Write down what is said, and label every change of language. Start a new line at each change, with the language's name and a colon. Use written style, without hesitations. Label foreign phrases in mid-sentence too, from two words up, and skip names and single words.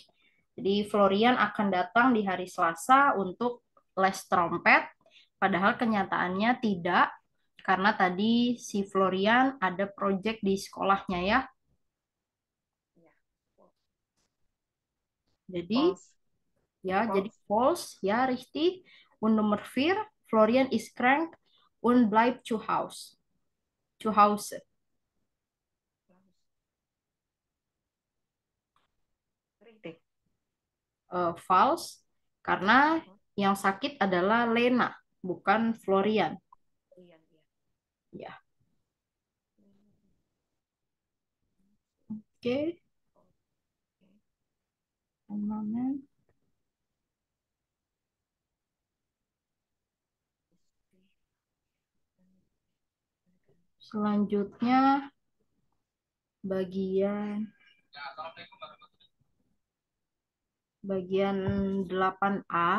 Indonesian: Jadi Florian akan datang di hari Selasa untuk les trompet, padahal kenyataannya tidak, karena tadi si Florian ada project di sekolahnya ya. Ya. Jadi False. ya, False. jadi false ya, richtig.
German: Und Nummer 4, Florian ist krank und bleibt zu Hause. Zu Hause. Richtig.
Indonesian: False karena yang sakit adalah Lena, bukan Florian. Iya, iya. Ya. Oke.
English: One moment.
Indonesian: Selanjutnya bagian 8A.